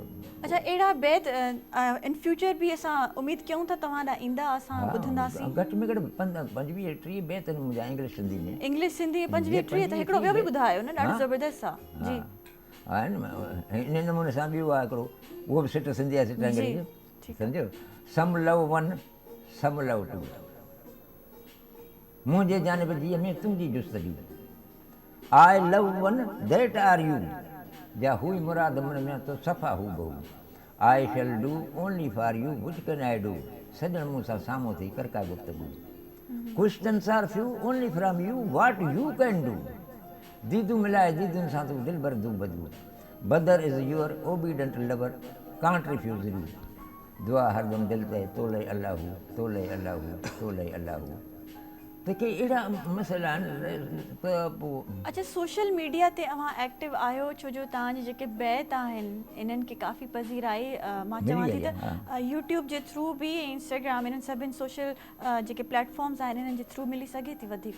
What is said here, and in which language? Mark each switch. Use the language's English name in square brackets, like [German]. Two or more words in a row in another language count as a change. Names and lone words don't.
[Sindhi] अच्छा अहिड़ा बैत [English] in future [Sindhi] बि असां उमेद कयूं था तव्हां ॾांहुं ईंदा, असां ॿुधंदासीं। घटि में घटि 25-30 बैत आहिनि मुंहिंजा इंग्लिश सिंधी में। इंग्लिश सिंधी 25-30 त हिकिड़ो ॿियो बि ॿुधायो न, ॾाढो ज़बरदस्त आहे जी। आहे न इन नमूने सां ॿियो आहे हिकिड़ो, उहो बि सिट सिंधी आहे, सिट अंग्रेजी, सम्झो। [English] some love one some love two, [Sindhi] मुंहिंजे जानिब जीअ में तुंहिंजी जुस्तजू, [English] I love one that are you, [Sindhi] जा हुई मुराद मन में तो सफ़ा हू बहू, [English] I shall do only for you which can I do, [Sindhi] सजण मूं सां साम्हूं थी कर का गुफ़्तगू, [English] questions are few only from you what you can do, [Sindhi] दीदू मिलाए दीदुनि सां तूं दिल भर दू बदू, [English] bother is your obedient lover can't refuse you, [Sindhi] दुआ हरदम दिल ते तोले अल्लाहू तोले अल्लाहू तोले अल्लाहू। त के अहिड़ा मसइला आहिनि त पोइ। अच्छा [English] social media [Sindhi] ते अवां एक्टिव आहियो छो जो तव्हांजे जेके बैत आहिनि इन्हनि खे काफ़ी पज़ीराई मां चवां थी त यूट्यूब जे थ्रू बि इंस्टाग्राम इन्हनि सभिनि सोशल जेके प्लेटफॉर्म्स आहिनि इन्हनि जे थ्रू मिली सघे थी वधीक।